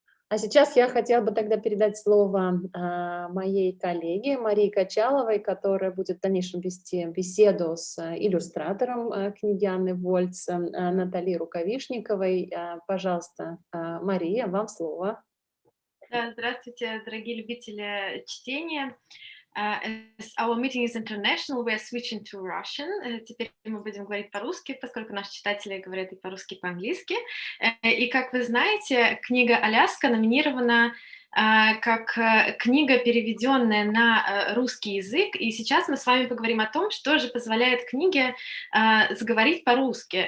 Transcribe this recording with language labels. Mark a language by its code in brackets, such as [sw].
[ru] А сейчас я хотела бы тогда передать слово моей коллеге Марии Качаловой, которая будет в дальнейшем вести беседу с иллюстратором книги Анны Вольтц, Натальей Рукавишниковой. Пожалуйста, Мария, вам слово. Здравствуйте, дорогие любители чтения. [en] As our meeting is international, we are switching to Russian. [ru] Теперь мы будем говорить по-русски, поскольку наши читатели говорят и по-русски, и по-английски. И, как вы знаете, книга «Аляска» номинирована как книга, переведенная на русский язык. И сейчас мы с вами поговорим о том, что же позволяет книге заговорить по-русски.